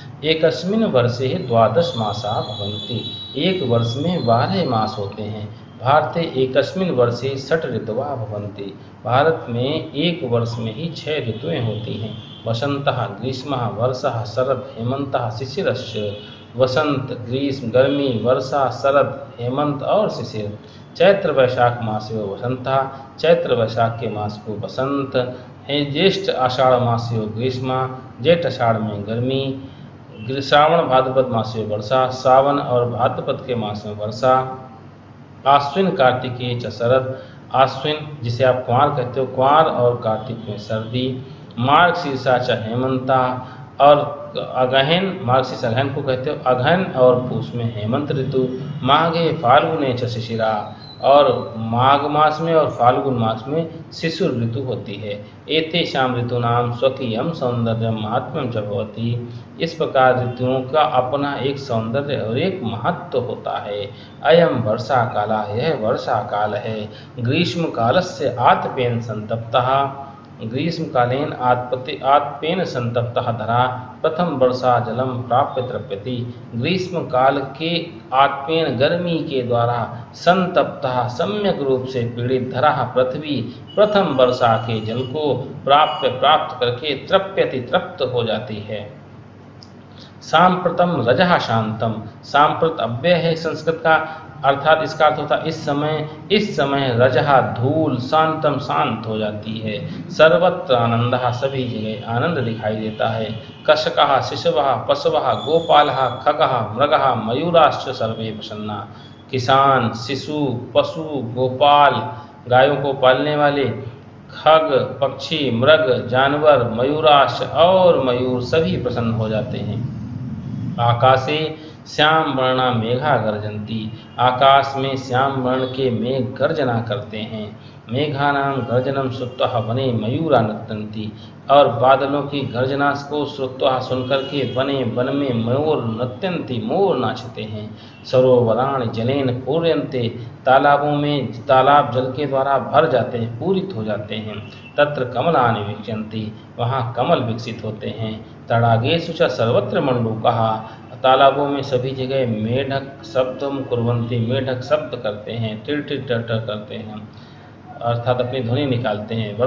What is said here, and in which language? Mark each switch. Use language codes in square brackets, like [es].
[sa] एकस्मिन् वर्षे 12 मासा भवन्ति। [hi] एक वर्ष में 12 मास होते हैं। [sa] भारते एकस्मिन् वर्षे 6 ऋतवः भवन्ति। [hi] भारत में एक वर्ष में ही 6 ऋतुएं होती हैं। [sa] वसंतः ग्रीष्मः वर्षः शरद हेमंतः शिशिरश्च। [hi] वसंत, ग्रीष्म, गर्मी, वर्षा, शरद, हेमंत और शिशिर। [sa] चैत्र वैशाख मासयो वसंतः। [hi] चैत्र वैशाख के मास को वसंत है। [sa] ज्येष्ठ आषाढ़ मासयो ग्रीष्म। [hi] जेठ आषाढ़ में गर्मी। [sa] श्रावण भाद्रपद मासयो वर्षा। [hi] सावन और भाद्रपद के मास में वर्षा। [sa] आश्विन कार्तिकेय च शरद। [hi] आश्विन जिसे आप कुंवार कहते हो, कुंवार और कार्तिक में सर्दी। [sa] मार्ग शीर्षा च हेमंता। [hi] और अगहन, मार्ग शीर्ष अगहन को कहते हो, अगहन और पूष में हेमंत ऋतु। [sa] माघे फाल्गुने च शिशिरा। [hi] और माघ मास में और फाल्गुन मास में शिशिर ऋतु होती है। [sa] एतेषां ऋतूनां स्वकीयं सौंदर्यं महात्म्यं च भवति। [hi] इस प्रकार ऋतुओं का अपना एक सौंदर्य और एक महत्व होता है। [sa] अयं वर्षा काला, [hi] यह वर्षा काल है। [sa] ग्रीष्म कालस्य आतपेन संतप्तः। ग्रीष्मकालीन आतपेन संतप्तः धरा प्रथम वर्षा जलम प्राप्य तृप्यति। [hi] ग्रीष्म काल के आतपेन गर्मी के द्वारा संतप्तः सम्यक रूप से पीड़ित धरा पृथ्वी प्रथम वर्षा के जल को प्राप्त करके तृप्यति तृप्त हो जाती है। [sa] सांप्रतम रजः शांतम। [hi] सांप्रत अव्यय है संस्कृत का, अर्थात इसका अर्थ होता इस समय रजः धूल शांतम शांत हो जाती है। [sa] सर्वत्र आनंदः, [hi] सभी जगह आनंद दिखाई देता है। [sa] कशकः शिशवः पशवः गोपालः खगः मृगः मयूराश्च सर्वे प्रसन्ना। [hi] किसान, शिशु, पशु, गोपाल गायों को पालने वाले, खग पक्षी, मृग जानवर, मयूराश्च और मयूर सभी प्रसन्न हो जाते हैं। [sa] आकाशे श्याम वर्णा मेघा गर्जन्ति। [hi] आकाश में श्याम वर्ण के मेघ गर्जना करते हैं। [sa] मेघानां गर्जनम श्रुत्वा वने मयूरा नृत्यन्ति। [hi] और बादलों की गर्जना को श्रुत्वा सुनकर के वन में मयूर नृत्यन्ति, मोर नाचते हैं। [sa] सरोवराणि जलेन पूर्यन्ते। [hi] तालाबों में तालाब जल के द्वारा भर जाते हैं, पूरित हो जाते हैं। [sa] तत्र कमलानि विकसन्ति। [hi] वहाँ कमल विकसित होते हैं। [sa] तडागेषु च सर्वत्र मंडूकः। [hi] तालाबों में सभी जगह मेढक शब्दम कुर्वन्ति। मेढक शब्द करते हैं, टिर टिर टर टर करते हैं, अर्थात अपनी ध्वनि निकालते हैं।